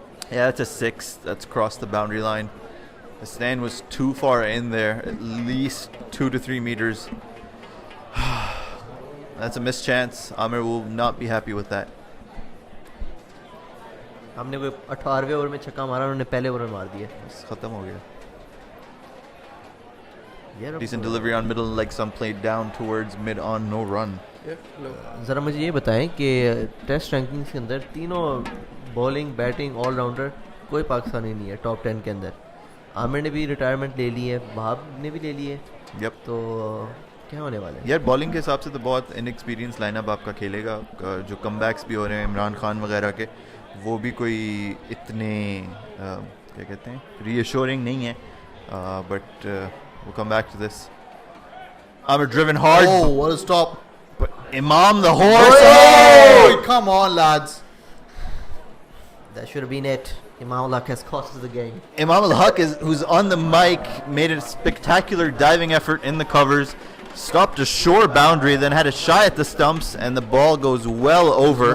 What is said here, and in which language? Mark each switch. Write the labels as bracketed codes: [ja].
[en] Yeah, that's a 6. That's crossed the boundary line. The stand was too far in there, at least 2 to 3 meters. That's a missed chance. Amir will not be happy with that. [hi] हमने कोई 18वें over में छक्का मारा, उन्होंने पहले over में मार दिया. [en] It's [hi] khatam ho gaya. यार [en] Decent delivery on middle leg stump, played down towards mid on, no run. [hi] ज़रा मुझे ये बताएं कि टेस्ट रैंकिंग्स के अंदर तीनों बॉलिंग बैटिंग ऑलराउंडर कोई पाकिस्तानी नहीं है टॉप 10 के अंदर. आमिर ने भी रिटायरमेंट ले ली है, वहाब ने भी ले ली है. [en] Yep. [hi] तो क्या होने वाला है? यार बॉलिंग के हिसाब से तो बहुत इनएक्सपीरियंस लाइनअप आपका खेलेगा. जो कमबैक्स भी हो रहे हैं इमरान खान वगैरह के, वो भी कोई इतने क्या कहते हैं रीअश्योरिंग नहीं है. [en] But we'll come back to this. Amir driven hard. Oh, what a stop. But Imam the horse. Oh, come on, lads. That should have been it. Imam Ullah has cost us the game. Imam al-Haq who's on the mic, made a spectacular diving effort in the covers, stopped a shore boundary, then had a shy at the stumps, and the ball goes well over.